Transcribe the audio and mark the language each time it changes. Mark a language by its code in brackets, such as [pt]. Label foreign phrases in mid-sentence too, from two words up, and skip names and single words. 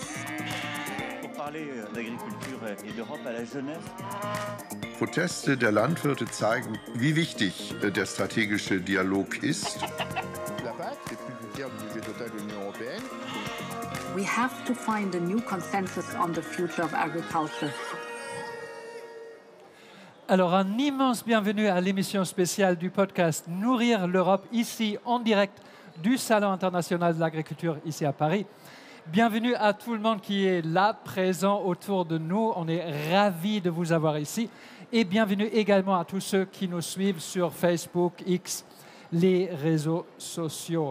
[fr] Pour parler d'agriculture et d'Europe à la jeunesse. [de] Proteste der Landwirte zeigen, wie wichtig der strategische Dialog ist. [fr] La PAC, c'est plus du tiers du budget total de l'Union européenne. [en] We have to find a new consensus on the future of agriculture. [fr] Alors, un immense bienvenue à l'émission spéciale du podcast Nourrir l'Europe, ici en direct du Salon international de l'agriculture, ici à Paris. Bienvenue à tout le monde qui est là, présent autour de nous. On est ravis de vous avoir ici. Et bienvenue également à tous ceux qui nous suivent sur Facebook, X, les réseaux sociaux.